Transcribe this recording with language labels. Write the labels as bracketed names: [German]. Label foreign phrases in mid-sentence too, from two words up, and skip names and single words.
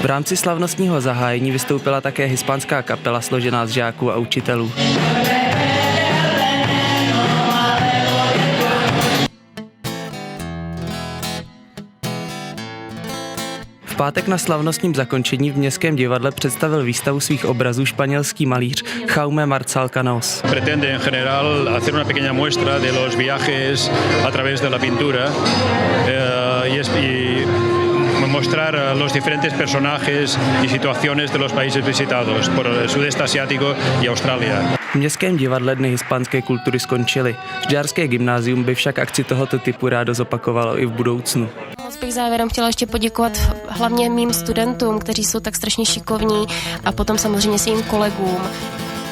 [Czech] V rámci slavnostního zahájení vystoupila také hispánská kapela složená z žáků a učitelů. V pátek na slavnostním zakončení v Městském divadle představil výstavu svých obrazů španělský malíř Jaume Marçal Canós. [Spanish] Pretende en general hacer una pequeña muestra de los viajes a través de la pintura y mostrar los diferentes personajes y situaciones de los países visitados por el sudeste asiático y Australia. [Czech] V Městském divadle Dny hispánské kultury skončily. Žďárské gymnázium by však akci tohoto typu rádo zopakovalo i v budoucnu. Moc bych závěrem chtěla ještě poděkovat hlavně mým studentům, kteří jsou tak strašně šikovní, a potom samozřejmě svým kolegům.